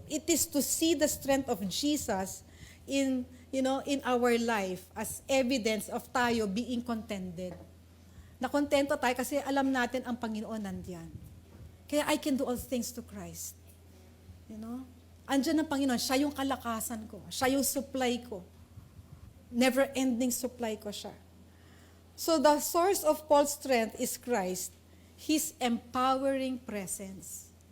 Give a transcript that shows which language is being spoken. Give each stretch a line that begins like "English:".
English: It is to see the strength of Jesus in our life as evidence of
Filipino: tayo
English: being contented.
Filipino: Nakontento tayo kasi alam natin ang Panginoon nandiyan.
English: Kaya I can do all things to Christ.
Filipino: Andiyan ang Panginoon. Siya yung kalakasan ko. Siya yung supply ko. Never-ending supply ko siya.
English: So the source of Paul's strength is Christ. His empowering presence.